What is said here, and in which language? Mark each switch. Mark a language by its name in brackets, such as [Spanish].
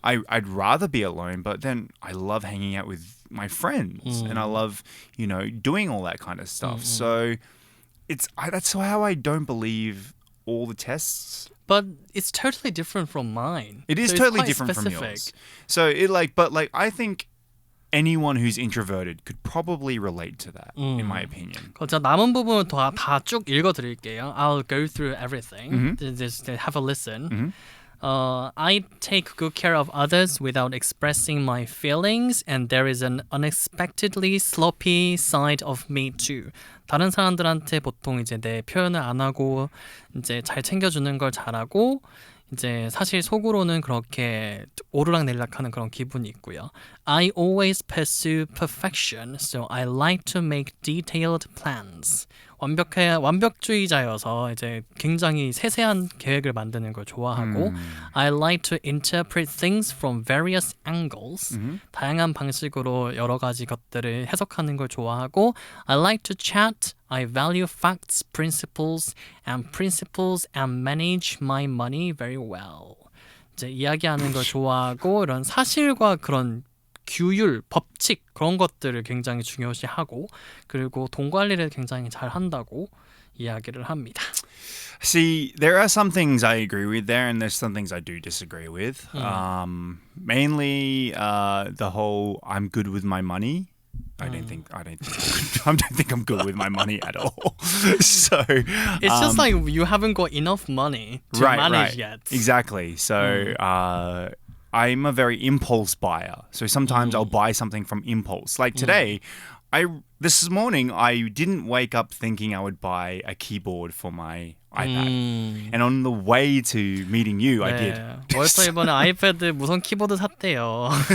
[English] I'd rather be alone, but then I love hanging out with my friends, and I love, doing all that kind of stuff. So that's how I don't believe all the tests. But it's totally different from mine. It is so totally it's quite different specific. from yours. So I think anyone who's introverted could probably relate to that, in my opinion. [Korean] 자, 남은 부분은 다 쭉 읽어드릴게요. [English] I'll go through everything. Just have a listen. I take good care of others without expressing my feelings, and there is an unexpectedly sloppy side of me too. [Korean] 다른 사람들한테 보통 이제 내 표현을 안 하고 이제 잘 챙겨주는 걸 잘하고 이제 사실 속으로는 그렇게 오르락내리락하는 그런 기분이 있고요. [English] I always pursue perfection, so I like to make detailed plans. [Korean] 완벽주의자여서 이제 굉장히 세세한 계획을 만드는 걸 좋아하고 [English] I like to interpret things from various angles. [Korean] 다양한 방식으로 여러 가지 것들을 해석하는 걸 좋아하고 [English] I like to chat. I value facts, principles and manage my money very well. [Korean] 이제 이야기하는 걸 좋아하고 이런 사실과 그런 규율, 법칙 그런 것들을 굉장히 중요시하고 그리고 돈 관리를 굉장히 잘 한다고 이야기를 합니다. [English] See, there are some things I agree with there, and there's some things I do disagree with. Mainly the whole "I'm good with my money." I don't think I'm good with my money at all. So it's just like you haven't got enough money to manage yet. Exactly. So I'm a very impulse buyer. So sometimes I'll buy something from impulse. Like today, this morning I didn't wake up thinking I would buy a keyboard for my iPad. And on the way to meeting you, I did. [Korean] 월터 이번에 아이패드 무선 키보드 샀대요.